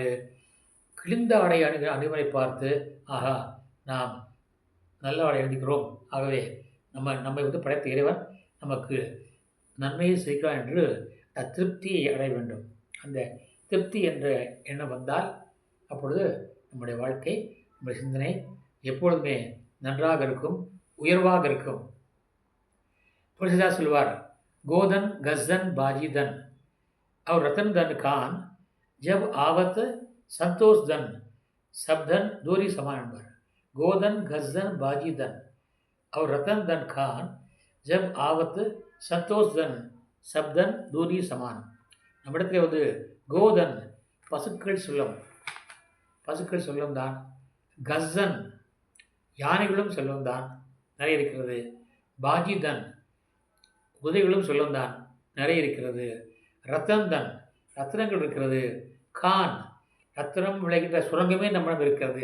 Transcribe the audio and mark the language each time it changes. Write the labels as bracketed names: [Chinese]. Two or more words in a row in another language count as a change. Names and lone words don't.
[Tamil] கிழிந்த ஆடை அணிவரை பார்த்து ஆஹா நாம் நல்ல ஆடை அணிக்கிறோம், ஆகவே நம்மை படைத்த இறைவன் நமக்கு நன்மையை செய்கிறான் என்று திருப்தியை அடைய வேண்டும். அந்த திருப்தி என்ற எண்ணம் வந்தால் அப்பொழுது நம்முடைய வாழ்க்கை, நம்முடைய சிந்தனை எப்பொழுதுமே நன்றாக இருக்கும், உயர்வாக இருக்கும். [Hindi] துளசிதாஸ் சொல்வார், गोधन गजधन बाजीधन और रतन धन खान जब आवत संतोष धन सब धन दूरी समान नंबर. गोधन गजन बाजी धन और रतन धन खान जब आवत संतोष धन सब धन दूरी समान. [Tamil] நம்மிடத்தில் வந்து கோதன் பசுக்கள் செல்வம் தான், கஸ்ஸன் யானைகளும் செல்வம் தான் நிறைய இருக்கிறது, பாஜிதன் குதிரைகளும் செல்வம் தான் நிறைய இருக்கிறது, ரத்தன்தன் ரத்னங்கள் இருக்கிறது, கான் ரத்னம் விளைகின்ற சுரங்கமே நம்மிடம் இருக்கிறது.